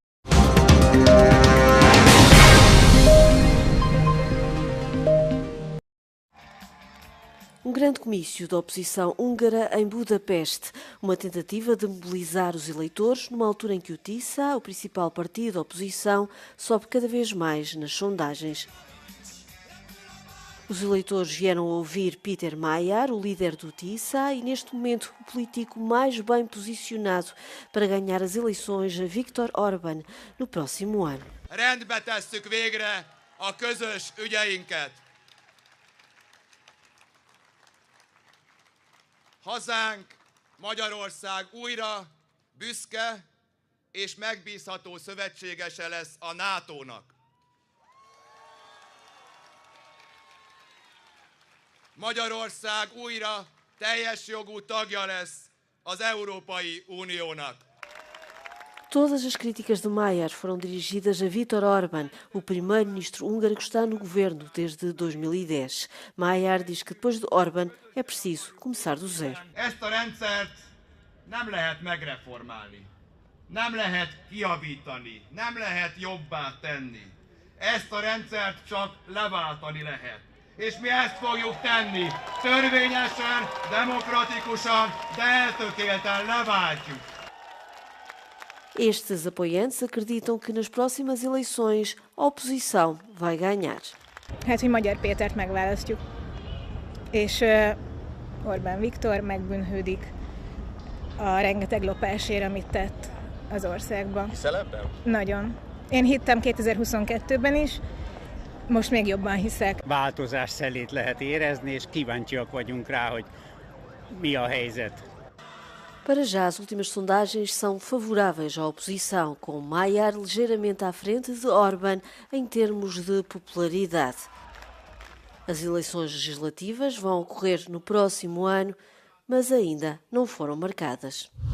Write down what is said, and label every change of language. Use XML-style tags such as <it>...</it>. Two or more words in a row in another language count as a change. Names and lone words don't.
<pt>Um grande comício da oposição húngara em Budapeste, uma tentativa de mobilizar os eleitores numa altura em que o TISA, o principal partido da oposição, sobe cada vez mais nas sondagens. Os eleitores vieram ouvir Péter Mayer, o líder do TISA, e neste momento o político mais bem posicionado para ganhar as eleições, Viktor Orbán, no próximo ano.</pt> <hu>Rendbe tesszük végre a közös ügyeinket. Hazánk, Magyarország újra büszke és megbízható szövetségese lesz a NATO-nak. Magyarország újra teljes jogú tagja lesz az Európai Uniónak.</hu> <pt>Todas as críticas de Mayer foram dirigidas a Viktor Orbán, o primeiro-ministro húngaro que está no governo desde 2010. Mayer diz que depois de Orbán é preciso começar do zero.</pt> <hu>Ezt a rendszert nem lehet megreformálni, nem lehet kijavítani, nem lehet jobbá tenni. Ezt a rendszert csak leváltani lehet. és mi ezt fogjuk tenni. Törvényesen, demokratikusan, de eltökélten leváltjuk.</hu> <pt>Estes apoiantes acreditam que nas próximas eleições a oposição vai ganhar.</pt> <hu>Hát, hogy Magyar Pétert megválasztjuk, és Orbán Viktor megbűnhődik a rengeteg lopásért, amit tett az országban. Hiszel ebben? Nagyon. Én hittem 2022-ben is, most még jobban hiszek. Változás szelét lehet érezni, és kíváncsiak vagyunk rá, hogy mi a helyzet.</hu> <pt>Para já, as últimas sondagens são favoráveis à oposição, com Magyar ligeiramente à frente de Orbán em termos de popularidade. As eleições legislativas vão ocorrer no próximo ano, mas ainda não foram marcadas.</pt>